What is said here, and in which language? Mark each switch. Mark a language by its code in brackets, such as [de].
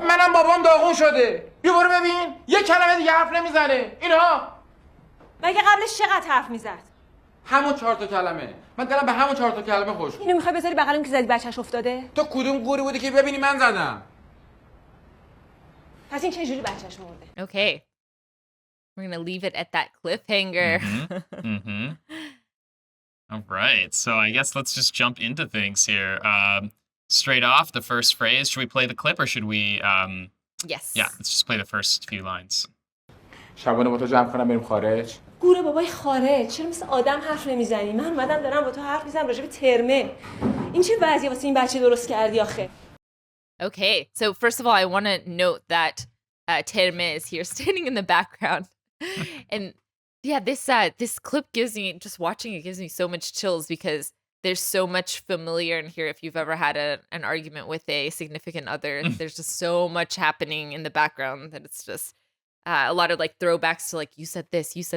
[fa] منم بابام داغون شده. بیا برو ببین. یه کلمه دیگه حرف نمیزنه. اینها. مگه قبلش چقدر حرف میزد؟ همون 4 تا کلمه. من دلم به همون 4 تا کلمه خوش. اینو میخوای بذاری بغلم که زدی بچه‌ش افتاده؟ تو کدوم گوری بودی که ببینی من زدم؟ پس این چه جوری بچه‌ش مرده؟ [en] Okay. We're going to leave it at that cliffhanger. All right. So I guess let's just jump into things here. Straight off, the first phrase. Should we play the clip or should we... Yes. Yeah, let's just play the first few lines. [fa] شبانه با تو جمع کنم بریم خارج. گوره بابای خارج، چرا مثل آدم حرف نمیزنی؟ من اومدم دارم با تو حرف میزنم راجع به ترمه. این چه وضعیه واسه این بچه درست کردی آخه؟ [en] Okay, so first of all, I want to note that Terme is here standing in the background. And yeah, this clip gives me, just watching it gives me so much chills because there's so much familiar in here. If you've ever had an argument with a significant other, there's just so much happening in the background that it's just a lot of like throwbacks to like, you said this.